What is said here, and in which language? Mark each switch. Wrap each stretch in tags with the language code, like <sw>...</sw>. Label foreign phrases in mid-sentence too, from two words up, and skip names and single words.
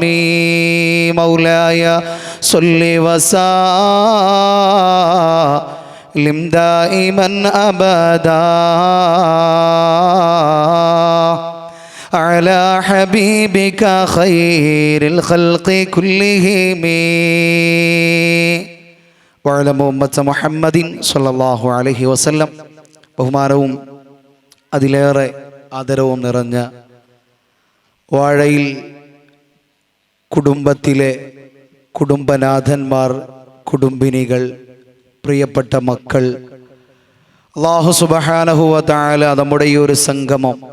<ar>مولاي صل وسلم دائما أبدا على حبيبك خير الخلق كلهم وعلى أمة محمد صلى الله عليه وسلم.</ar> <ml>ബഹുമാനവും അതിലേറെ ആദരവും നിറഞ്ഞ വാഴയിൽ കുടുംബത്തിലെ കുടുംബനാഥന്മാർ, കുടുംബിനികൾ, പ്രിയപ്പെട്ട മക്കൾ,</ml> <ar>الله سبحانه وتعالى</ar> <ml>നമ്മുടെ ഈ ഒരു സംഗമം,</ml>